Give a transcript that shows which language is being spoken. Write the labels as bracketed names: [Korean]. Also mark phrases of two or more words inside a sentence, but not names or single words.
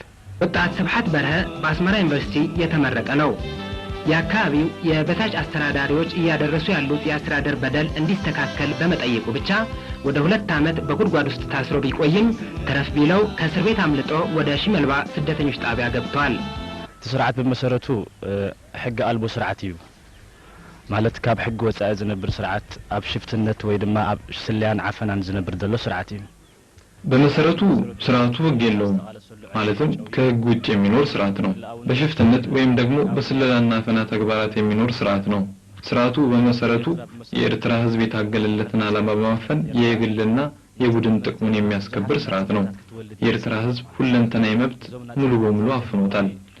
[Amharic] ወጣት ስብሐት በርሀ በአስመራ ዩኒቨርሲቲ የተመረቀ ነው። የአካባቢው የበታች አስተዳዳሪዎች እያደረሱ ያሉት የአስተዳደር በደል እንዲስተካከል በመጠየቁ ብቻ ወደ 2 ዓመት በጉድጓድ ውስጥ ታስሮ ቢቆይም ተረፍ ቢለው ከእስር ቤት አምልጦ ወደ ሽመልባ ስደተኞች ጣቢያ ገብቷል። [Tigrinya] ስርዓት በመሰረቱ ሕጊ አልቦ ስርዓት እዩ ማለት ካብ ሕጊ ወጻኢ ዝነብር ስርዓት ኣብ ሽፍትነት ወይ ድማ ኣብ ስልያን ዓፈናን ዝነብር ዘሎ ስርዓት እዩ። [Amharic] በመሰረቱ ስርዓቱ ሕግ የለውም ማለትም ከሕግ ውጭ የሚኖር ስርዓት ነው። በሽፍትነት ወይም ደግሞ በስለላና አፈና ተግባራት የሚኖር ስርዓት ነው። ስርዓቱ በመሰረቱ የኤርትራ ህዝብ የታገለለትን ዓላማ በማፈን የግልና የቡድን ጥቅሙን የሚያስከብር ስርዓት ነው። የኤርትራ ህዝብ ሁለንተናዊ መብት ሙሉ በሙሉ አፍኖታል።